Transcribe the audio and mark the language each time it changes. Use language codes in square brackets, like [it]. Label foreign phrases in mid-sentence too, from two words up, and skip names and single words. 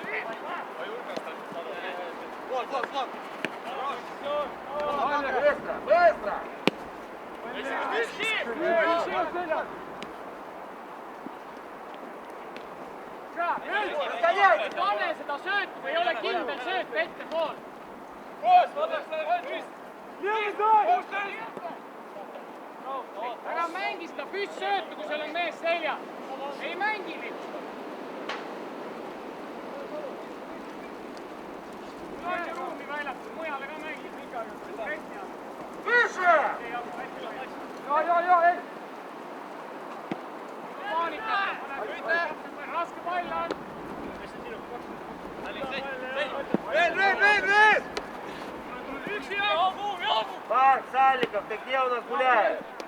[et] Ma julgestan seda. [ru] Аня, быстро, быстро! [et] Pane seda söötu, kui ei ole kindel sööt ette pool. Ära mängi seda püsssöötu, kui seal on mees seljas. Ei mängi nüüd. Laine ruumi väljakul, mujale ka mängid. [ru] Выше! Ё-ё-ё, эй! [et] Raske pall on. [ru] Рейд! [et] Üksi joogu. [ru] Марк Саликов, ты где у нас гуляешь?